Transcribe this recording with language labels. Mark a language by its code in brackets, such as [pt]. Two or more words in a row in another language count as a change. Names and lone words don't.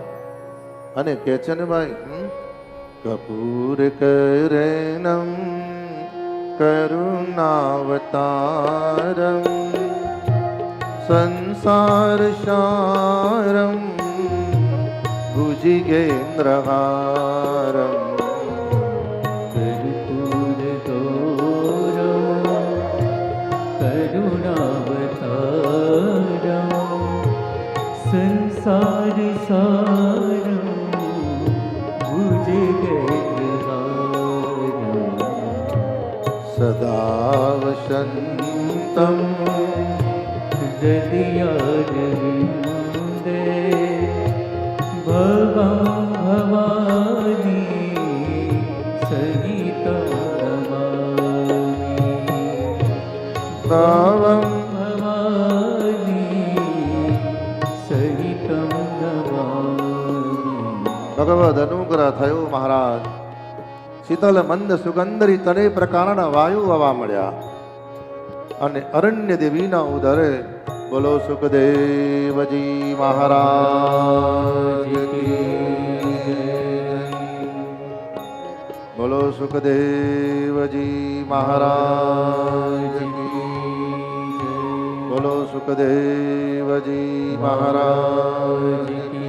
[gu] અને કે છે ને ભાઈ, [sa] કપૂર કરેણમ કરુણાવતારમ સંસાર સારમ ભુજગેન્દ્રહારમ संसार सारम भुजगेन्द्रहारम सदा वसन्तं हृदयारविन्दे भवं भवानी सहितं नमामि. [gu] भावं ભગવદ અનુગ્રહ થયો મહારાજ. શીતલ મંદ સુગંધરી 3 પ્રકારના વાયુ હવા મળ્યા અને અરણ્ય દેવીના ઉદરે બોલો સુખદેવજી મહારાજ કી, બોલો સુખદેવજી મહારાજ કી, બોલો સુખદેવજી મહારાજ કી.